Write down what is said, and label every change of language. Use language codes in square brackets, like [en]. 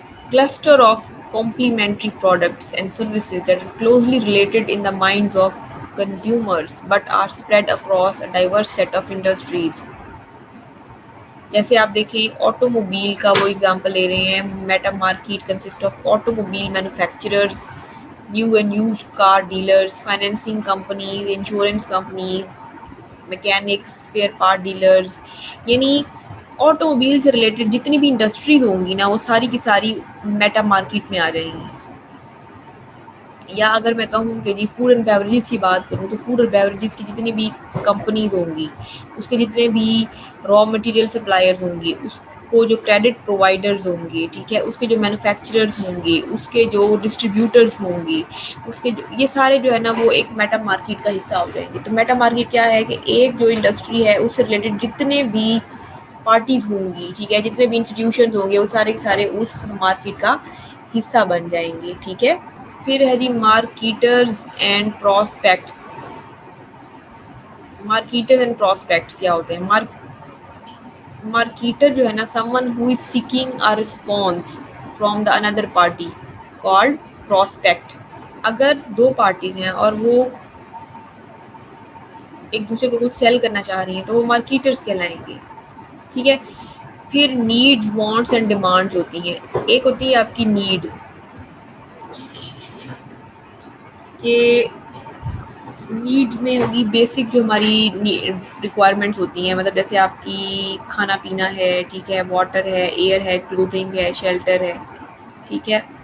[en] cluster of complementary products and services that are closely related in the minds of consumers but are spread across a diverse set of industries. [ur] جیسے آپ دیکھیں auto mobile کا وہ example لے رہے ہیں، meta market consist of auto mobile manufacturers, new and used car dealers, financing companies, insurance companies, mechanics, spare part dealers. یعنی auto mobile سے ریلیٹڈ جتنی بھی انڈسٹریز ہوں گی نا، وہ ساری کی ساری میٹا مارکیٹ میں آ جائیں گی. یا اگر میں کہوں کہ جی فوڈ اینڈ بیوریجز کی بات کروں تو فوڈ اور بیوریجز کی جتنی بھی کمپنیز ہوں گی، اس کے جتنے بھی را مٹیریل سپلائرز ہوں گے، اس کو جو کریڈٹ پرووائڈرز ہوں گے، ٹھیک ہے، اس کے جو مینوفیکچررز ہوں گے، اس کے جو ڈسٹریبیوٹرز ہوں گے، اس کے یہ سارے جو ہے نا وہ ایک میٹا مارکیٹ کا حصہ ہو جائیں گے. تو میٹا مارکیٹ کیا ہے کہ ایک جو انڈسٹری ہے اس سے ریلیٹڈ جتنے بھی پارٹیز ہوں گی، ٹھیک ہے، جتنے بھی انسٹیٹیوشنز ہوں گے، وہ سارے کے سارے اس مارکیٹ کا حصہ بن جائیں گے، ٹھیک ہے. پھر ہے جی marketers and prospects. Marketers and prospects کیا ہوتے ہیں، [en] marketer [ur] جو ہے نا [en] someone who is seeking a response from the another party called prospect. [ur] اگر دو پارٹیز ہیں اور وہ ایک دوسرے کو کچھ سیل کرنا چاہ رہی ہیں تو وہ مارکیٹرز کہلائیں گے. ٹھیک ہے. پھر نیڈز وانٹس اینڈ ڈیمانڈز ہوتی ہیں. ایک ہوتی ہے آپ کی نیڈ کہ نیڈز میں ہوگی بیسک جو ہماری ریکوائرمنٹس ہوتی ہیں, مطلب جیسے آپ کی کھانا پینا ہے, ٹھیک ہے, واٹر ہے, ایئر ہے, کلوتھنگ ہے, شیلٹر ہے, ٹھیک ہے.